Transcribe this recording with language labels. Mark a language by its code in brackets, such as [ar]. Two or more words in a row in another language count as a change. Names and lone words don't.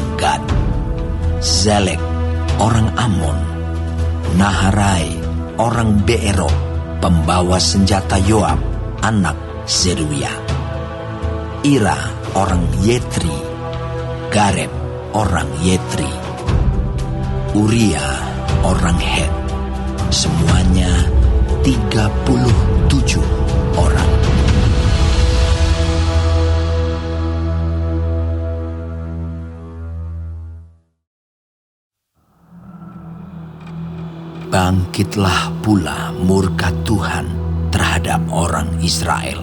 [id] Gad, Zelek, orang Amon, Naharai, orang Beerot, pembawa senjata Yoab, anak Zeruya, Ira, orang Yetri, Gareb, orang Yetri, Uria, orang Het, semuanya 37 orang. Bangkitlah pula murka Tuhan terhadap orang Israel.